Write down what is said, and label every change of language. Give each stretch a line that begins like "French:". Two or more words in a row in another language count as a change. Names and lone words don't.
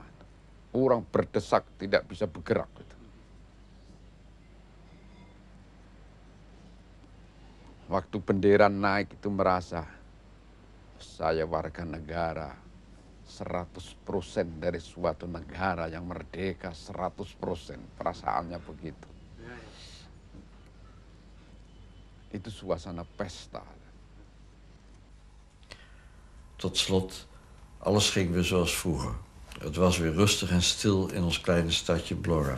Indonesian: Orang berdesak tidak bisa bergerak. Waktu bendera naik itu merasa saya warga negara 100% dari suatu negara yang merdeka 100%. Perasaannya begitu. Itu suasana pesta.
Dutch: Tot slot, alles ging weer zoals vroeger. Het was weer rustig en stil in ons kleine stadje Blora.